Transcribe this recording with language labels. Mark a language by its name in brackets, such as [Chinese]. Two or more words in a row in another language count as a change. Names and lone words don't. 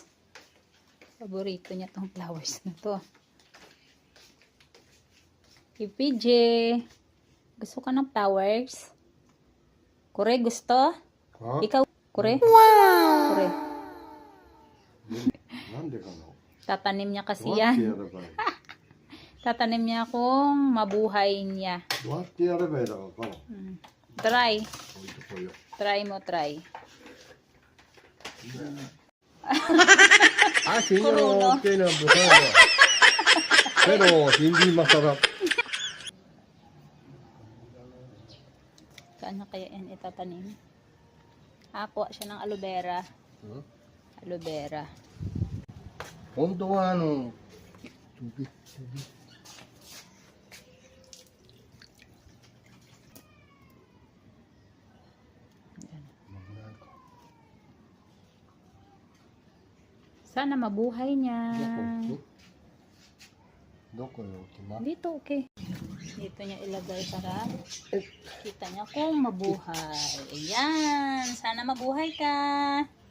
[Filipino] Paborito niya tong flowers na to. Hey, PJ. Gusto ka ng flowers? Kure, gusto? Ha? Ikaw, Kure? Wow! Kure. Nande ka na? Tatanim niya kasi [Japanese] どうやってや [Filipino] yan. [Japanese] ればいい [Filipino] Tatanim niya kung mabuhay niya. [Japanese] どうやってやればいいだかわからん。 [Filipino] Try. [Japanese] 置いてこいよ。 [Filipino] Try mo, try. Aking okay na buhay mo. Pero hindi masarap. Saan na kaya yan itatanim? Kuha siya ng aloe vera. Aloe vera. [Japanese] 本当は [Filipino] Sana mabuhay niya. [Japanese] どこに置きます [Filipino] Dito, okay. Dito niya ilagay para kita niya kung mabuhay. Ayan. Sana mabuhay ka.